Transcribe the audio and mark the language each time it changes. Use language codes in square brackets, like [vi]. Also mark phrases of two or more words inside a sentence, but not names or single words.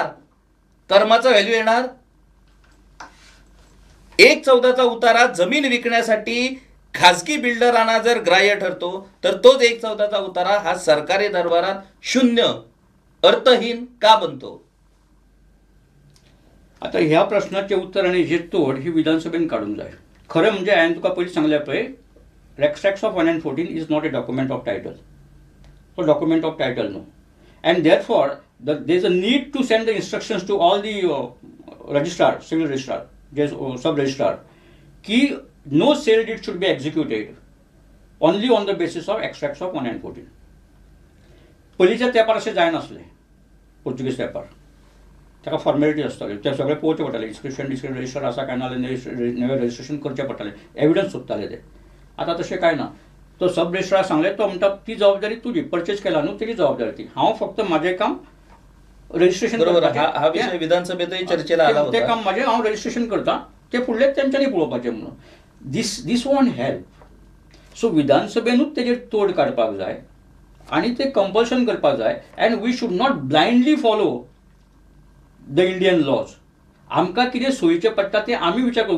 [mr] कर्माचा व्हॅल्यू येणार. 1/14 उतारा जमीन विकण्यासाठी खाजगी बिल्डरांना जर ग्राह्य ठरतो, तर तोच 1/14 उतारा हा सरकारी दरबारात शून्य, अर्थहीन का बनतो? आता ह्या प्रश्नाचे उत्तर आणि जे तोड ही विधानसभेने काढून जाय. [kok] खरं म्हणजे हांवें तुका पयलीं सांगल्या पळय, [en] extracts of 114 is not a document of title. So document of title no, and therefore there is a need to send the instructions to all the registrar, civil registrar, sub registrar, ki no sale deed should be executed only on the basis of extracts of 114. [kok] पयलींच्या तेंपार अशें जायनासलें. पोर्तुगीज तेंपार ताका फॉर्मेलिटी आसताल्यो, ते सगळे पळोवचें पडटालें. [en] inscription register [kok] आसा काय ना, नवें रजिस्ट्रेशन करचें पडटालें, एविडन्स सोदताले ते. आतां तशें कांय ना. तो [en] sub registrar [kok] सांगले, तो म्हणटा ती जबाबदारी तुजी, परचेज केला न्हू तेजी जबाबदारी ती. हांव फक्त म्हाजें काम रजिस्ट्रेशन करता. [mr] हा विषय विधानसभेतही चर्चेला आला होता. [kok] ते काम म्हाजें हांव रजिस्ट्रेशन करता, ते फुडले तेंच्यांनी पळोवपाचें म्हणून. [en] This won't help. [kok] सो विधानसभेनूच तेजेर तोड काडपाक जाय आनी ते कंपल्शन करपाक जाय. [en] And we should not blindly follow the Indian laws. [kok] आमकां कितें सोयीचें पडटा तें आमी विचार करूं.